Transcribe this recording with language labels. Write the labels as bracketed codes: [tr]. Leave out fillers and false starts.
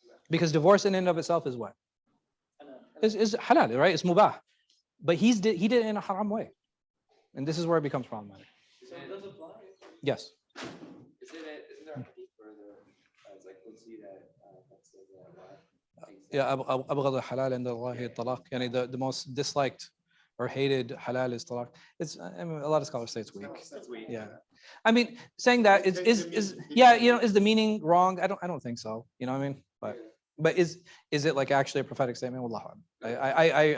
[en] Because divorce in and of itself is what? Is halal, right? It's mubah. But he did it in a haram way. And this is where it becomes problematic. So it does apply. Yes. Isn't there a hadith where it's like Qudsi that says that? [ar] Yeah, أبغض الحلال عند الله الطلاق. [en] Yani the most disliked or hated halal is talaq. A lot of scholars say it's weak. That's weak. Yeah. I mean, saying that is the meaning wrong? I don't think so. You know what I mean? But is it like actually a prophetic statement? Wallahu a'lam.